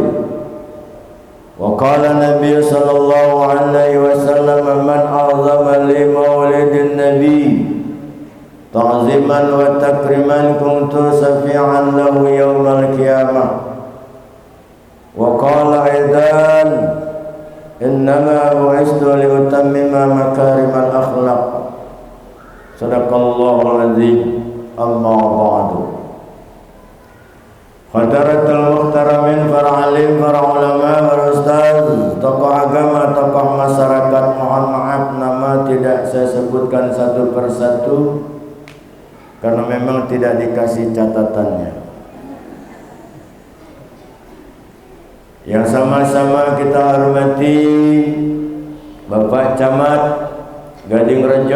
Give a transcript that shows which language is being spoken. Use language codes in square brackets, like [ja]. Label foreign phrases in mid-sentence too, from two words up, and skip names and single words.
[ar] وقال النبي صلى الله عليه وسلم من عظم لمولد النبي تعظيما وتكريما كنت شفيعا له يوم القيامة. وقال أيضا إنما بعثت لأتمم مكارم الأخلاق. صدق الله العظيم. أما بعد. حضرات المحترمين, [id] para alim, para ulama, para ustaz, tokoh agama, tokoh masyarakat, mohon maaf nama tidak saya sebutkan satu persatu karena memang tidak dikasih catatannya. Yang sama-sama kita hormati Bapak Camat Gading Rejo.